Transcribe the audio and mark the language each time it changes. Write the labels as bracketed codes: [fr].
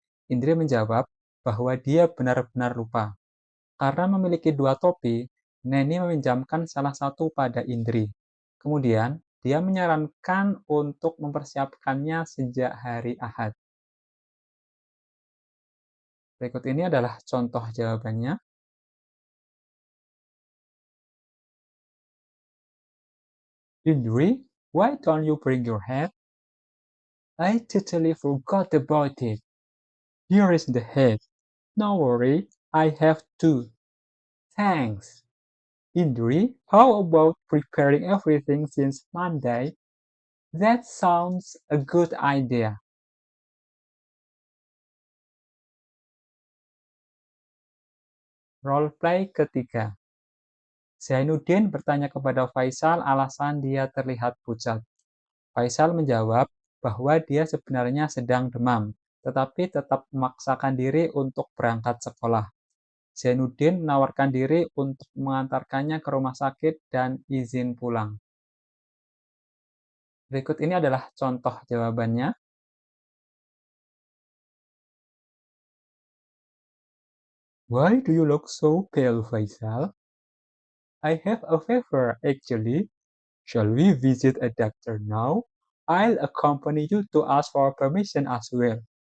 [id] Indri menjawab bahwa dia benar-benar lupa. Karena memiliki dua topi, Neni meminjamkan salah satu pada Indri. Kemudian, dia menyarankan untuk mempersiapkannya sejak hari Ahad. Berikut ini adalah contoh jawabannya. [en] Indri, why don't you bring your hat? I totally forgot about it. Here is the hat. No worry, I have two. Thanks. Indri, how about preparing everything since Monday? That sounds a good idea. [id] Role play ketiga. Zainuddin bertanya kepada Faisal alasan dia terlihat pucat. Faisal menjawab bahwa dia sebenarnya sedang demam, tetapi tetap memaksakan diri untuk berangkat sekolah. Zainuddin menawarkan diri untuk mengantarkannya ke rumah sakit dan izin pulang. Berikut ini adalah contoh jawabannya. [en] Why do you look so pale, Faisal? I have a fever, actually. Shall we visit a doctor now? I'll accompany you to ask for permission as well.